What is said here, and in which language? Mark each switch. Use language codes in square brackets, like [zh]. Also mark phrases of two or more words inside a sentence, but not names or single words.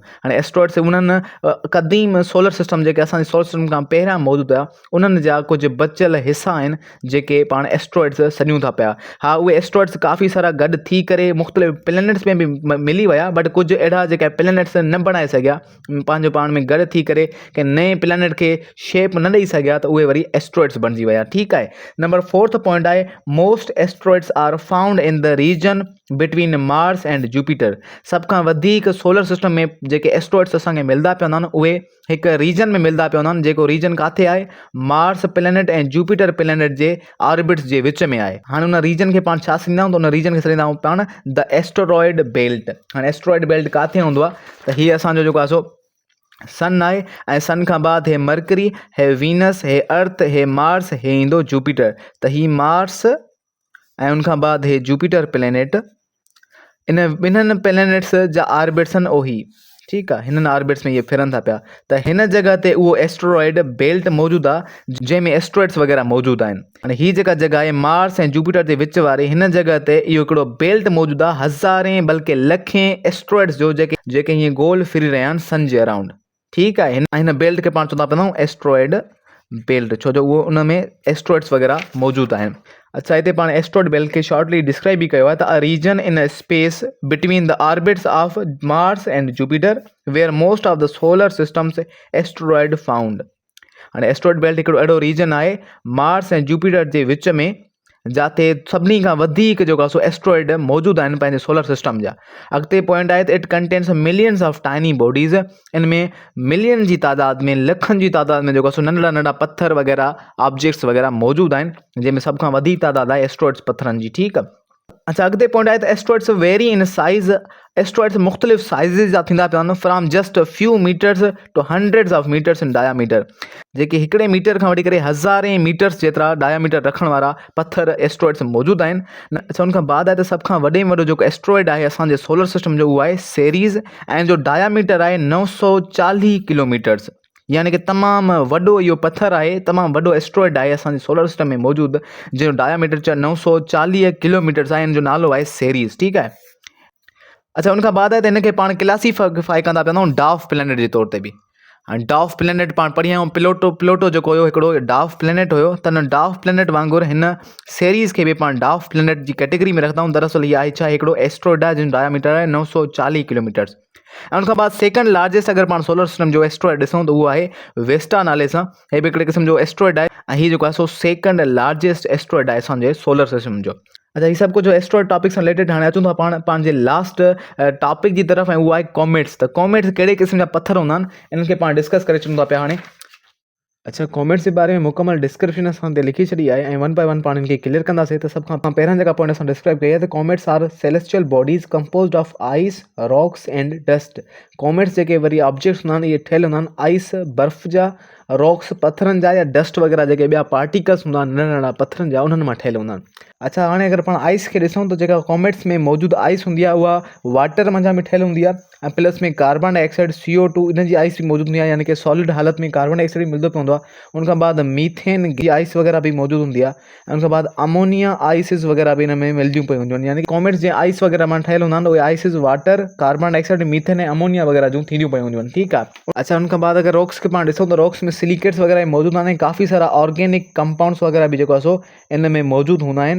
[sd] हाणे एस्ट्रॉइड्स उन्हनि क़दीम [en] solar system [sd] जेके असांजे [en] solar system [sd] खां पहिरियां मौजूदु हुया उन्हनि जा कुझु बचियल हिसा आहिनि जेके पाण एस्ट्रॉइड्स सॾियूं था पिया। हा, उहे एस्ट्रॉइड्स काफ़ी सारा गॾु थी करे मुख़्तलिफ़ प्लैनेट्स में बि मिली विया, बट कुझु अहिड़ा जेके प्लैनेट्स न बणाए सघिया पंहिंजो पाण में गॾु थी करे, कंहिं नए प्लैनेट खे शेप न ॾेई सघिया, त उहे वरी एस्ट्रॉइड्स बणिजी विया। ठीकु आहे। नंबर 4 पॉइंट आहे [en] most asteroids are found in the region between Mars and Jupiter. [sd] सभ खां वधीक [en] solar system [sd] में जेके एस्ट्रॉइड्स असांखे मिलंदा पिया हूंदा आहिनि उहे हिकु रीजन में मिलंदा पिया हूंदा आहिनि, जेको रीजन किथे आहे, मार्स प्लैनेट ऐं जुपिटर प्लैनेट जे ऑर्बिट्स जे विच में आहे। हाणे उन रीजन खे पाण छा सॾींदा आहियूं, त उन रीजन खे सॾींदा आहियूं पाण [en] the asteroid belt. [sd] हाणे [en] asteroid belt [sd] किथे हूंदो आहे, त हीअ असांजो जेको आहे सो सन आहे, ऐं सन खां बाद हे मर्करी, हे वीनस, हे अर्थ, हे मार्स, हे ईंदो जुपिटर। त हीअ मार्स ऐं उनखां बाद हे जुपिटर प्लैनेट, इन ॿिन्हिनि प्लैनेट्स जा ऑर्बिट्स आहिनि ओही। ठीकु आहे। हिननि ऑर्बिट्स में इहे फिरनि था पिया, त हिन जॻह ते उहो [en] asteroid belt [sd] मौजूदु आहे जंहिंमें एस्ट्रॉइड्स वग़ैरह मौजूदु आहिनि। हाणे हीअ जेका जॻह आहे मार्स ऐं जुपिटर जे विच वारी, हिन जॻह ते इहो हिकिड़ो बेल्ट मौजूदु आहे, हज़ारें बल्कि लखें एस्ट्रॉइड्स जो जेके हीअं गोल फिरी रहिया आहिनि सन जे अराउंड। ठीकु आहे। हिन बेल्ट खे पाण चवंदा पिया आहियूं [en] asteroid belt, [sd] छो जो उहो उन में एस्ट्रॉइड्स वग़ैरह मौजूदु आहिनि। अच्छा, हिते पाण एस्ट्रॉइड बेल्ट खे शॉर्टली डिस्क्राइब बि कयो आहे, त [en] a region in space between the orbits of Mars and Jupiter where most of the solar systems asteroid found. [sd] हाणे [en] asteroid belt [sd] हिकिड़ो अहिड़ो रीजन आहे मार्स ऐं जुपिटर जे विच में जिते सभिनी खां वधीक जेको आहे सो एस्ट्रॉइड मौजूदु आहिनि पंहिंजे [en] solar system [sd] जा। अॻिते पॉइंट आहे त [en] it contains millions of tiny bodies. [sd] इन में मिलियन जी तादाद में, लखनि जी तादाद में जेको आहे सो नंढड़ा नंढड़ा पत्थर वग़ैरह ऑब्जेक्ट्स वग़ैरह मौजूदु आहिनि, जंहिंमें सभ खां वधीक तादाद आहे एस्ट्रॉइड्स पत्थरनि जी। ठीकु आहे। अच्छा, अॻिते पॉइंट आहे त [en] asteroids vary in size. [sd] एस्ट्रॉइड्स मुख़्तलिफ़ साइज़िस जा थींदा पिया आहिनि, [en] from just few meters to hundreds of meters in diameter. [sd] जेके हिकिड़े मीटर खां वठी करे हज़ारें मीटर्स जेतिरा डायामीटर रखण वारा पत्थर एस्ट्रॉइड्स मौजूदु आहिनि। अच्छा, उनखां बाद आहे त सभ खां वॾे में वॾो जेको एस्ट्रॉइड आहे असांजे [en] solar system [sd] जो उहो आहे सेरीज़, ऐं जो डायामीटर आहे 940 किलोमीटर्स। यानी कि तमामु वॾो इहो पथर आहे, तमामु वॾो एस्ट्रॉइड आहे असांजे [en] solar system [sd] में मौजूदु, जंहिंजो डायामीटर 940 किलोमीटर्स आहे। हिन जो नालो आहे सेरीज़। ठीकु आहे। अच्छा, उनखां बाद आहे त हिनखे पाण क्लासीफाई कंदा पिया आहियूं [en] dark planet [sd] जे तौर ते बि। हाणे [en] dark planet [sd] पाण पढ़ी आहियूं, प्लोटो जेको हुयो हिकिड़ो [en] dark planet [sd] हुयो, त हिन [en] dark planet [sd] वांगुरु हिन सेरीज़ खे बि पाण डार्क प्लैनेट जी कैटेगरी में रखंदा आहियूं। दरअसल इहा आहे छा, हिकिड़ो एस्ट्रॉइड आहे जंहिंजो डायामीटर आहे 940 किलोमीटर्स। ऐं उनखां बाद [en] second largest [sd] अगरि पाण [en] solar system [sd] जो एस्ट्रॉइड ॾिसूं त उहो आहे वेस्टा नाले सां। हे बि हिकिड़े क़िस्म जो एस्ट्रॉइड आहे ऐं हीउ जेको आहे सो [en] second largest asteroid [sd] आहे असांजे [en] solar system [sd] जो। अच्छा, ही सभु कुझु [en] asteroid topic [sd] सां रिलेटेड। हाणे अचूं था पाण पंहिंजे [en] last topic [sd] जी तरफ़, ऐं उहो आहे कॉमेट्स। त कॉमेट्स कहिड़े क़िस्म जा पत्थर हूंदा आहिनि, इन्हनि खे पाण डिस्कस करे अचूं था पिया हाणे। अच्छा, कॉमेट्स जे बारे में मुकमल डिस्क्रिप्शन असां ते लिखी छॾी आहे ऐं [en] one by one [sd] पाण इनखे क्लियर कंदासीं। त सभ खां पहिरियां जेका पॉइंट असां डिस्क्राइब कई आहे त [en] comets are celestial bodies composed of ice, rocks and dust. [sd] कॉमेट्स जेके वरी ऑब्जेक्ट्स हूंदा आहिनि, इहे ठहियल हूंदा आहिनि आइस बर्फ़ जा, रॉक्स पत्थरनि जा, या डस्ट वग़ैरह जेके ॿिया पार्टिकल्स हूंदा आहिनि नंढा नंढा पत्थरनि जा, उन्हनि मां ठहियल हूंदा आहिनि। अच्छा, हाणे अगरि पाण आइस खे ॾिसूं त जेका कॉमेट्स में मौजूदु आइस हूंदी आहे उहा वाटर मंझां में ठहियल हूंदी आहे, ऐं प्लस में [en] carbon dioxide CO2 [sd] इन जी आइस बि मौजूदु हूंदी आहे, यानी कि सॉलिड हालत में [en] carbon dioxide [sd] बि मिलंदो पवंदो आहे। उनखां बाद मीथेन जी आइस वग़ैरह बि मौजूदु हूंदी आहे, ऐं उनखां बाद [en] ammonia ices [sd] वग़ैरह बि इन में मिलंदियूं पई हूंदियूं आहिनि। यानी कि कॉमेट्स जे आइस वग़ैरह मां ठहियल हूंदा आहिनि, उहे [en] ices water, carbon dioxide, methane [sd] ऐं अमोनिया वग़ैरह जूं थींदियूं पई हूंदियूं आहिनि। ठीकु आहे। अच्छा, उनखां बाद अगरि रॉक्स खे पाण ॾिसूं त रॉक्स में सिलिकेट्स वग़ैरह मौजूदु आहिनि, काफ़ी सारा [en] organic compounds [sd] वग़ैरह बि जेको आहे सो इन में मौजूदु हूंदा आहिनि।